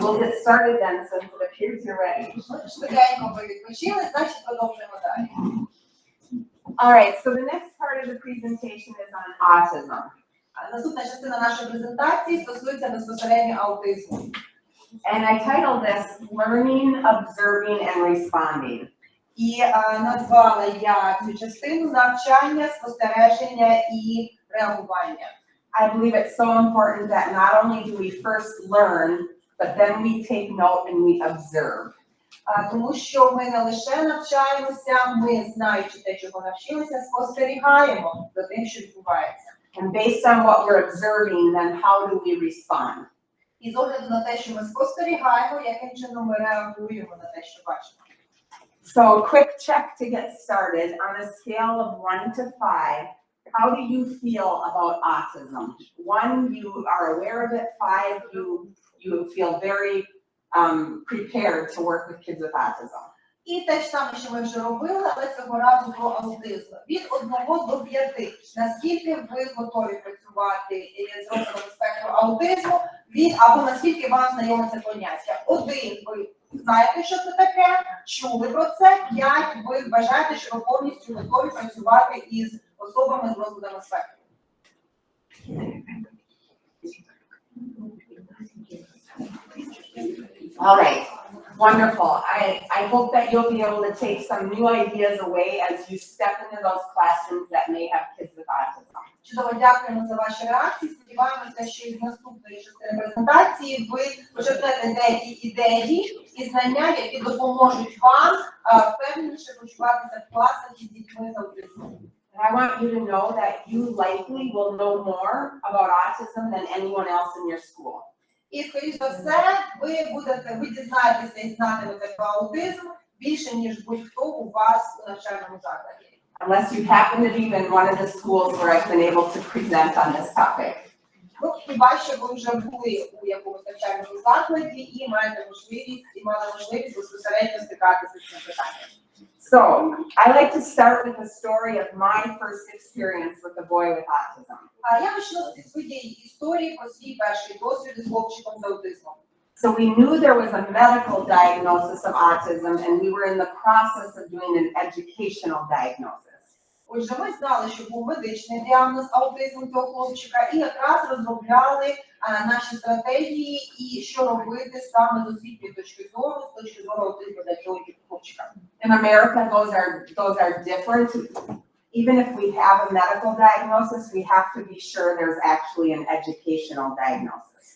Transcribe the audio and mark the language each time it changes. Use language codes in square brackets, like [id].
[en] We'll get started then, since it appears you're ready. [uk] Швиденько ви відпочили, значить продовжуємо далі. [en] All right, so the next part of the presentation is on autism. [uk] Наступна частина нашої презентації стосується безпосередньо аутизму. [en] And I titled this Learning, Observing, and Responding. [uk] І назвала я цю частину навчання, спостереження і реагування. [en] I believe it's so important that not only do we first learn, but then we take note and we observe. [uk] Тому що ми не лише навчаємося, ми, знаючи те, чого навчилися, спостерігаємо за тим, що відбувається. [en] And based on what we're observing, then how do we respond? [uk] І з огляду на те, що ми спостерігаємо, яким чином ми реагуємо на те, що бачимо. [en] So quick check to get started. On a scale of 1 to 5, how do you feel about autism? 1, you are aware of it. 5, you feel very prepared to work with kids with autism. [uk] І те ж саме, що ми вже робили, але цього разу про аутизм. Від 1 до 5. Наскільки ви готові працювати з розладом спектру аутизму, або наскільки вам знайоме це поняття. 1, ви знаєте, що це таке, чули про це. 5, ви вважаєте, що ви повністю готові працювати із особами з розладами спектру. [en] All right, wonderful. I hope that you'll be able to take some new ideas away as you step into those classrooms that may have kids with autism. [uk] Чудово, дякуємо за ваші реакції. Сподіваємося, що із наступної частини презентації ви почерпнете деякі ідеї і знання, які допоможуть вам впевненіше почуватися в класах із дітьми з аутизмом. [en] And I want you to know that you likely will know more about autism than anyone else in your school. [uk] І, скоріш за все, ви дізнаєтеся і знатимете про аутизм більше, ніж будь-хто у вас у навчальному закладі. [en] Unless you happen to be in one of the schools where I've been able to present on this topic. [uk] Ну, хіба що ви вже були у якомусь навчальному закладі і маєте можливість, і мали можливість безпосередньо стикатися з цим питанням. [en] So, I like to start with the story of my first experience with a boy with autism. [uk] Я почну зі своєї історії про свій перший досвід із хлопчиком з аутизмом. [en] So we knew there was a medical diagnosis of autism, and we were in the process of doing an educational diagnosis. [uk] Отже, ми знали, що був медичний діагноз аутизму цього хлопчика, і якраз розробляли наші стратегії і що робити саме з освітньої точки зору, з точки зору аутизму для цього хлопчика. [en] In America, those are different. Even if we have a medical diagnosis, we have to be sure there's actually an educational diagnosis.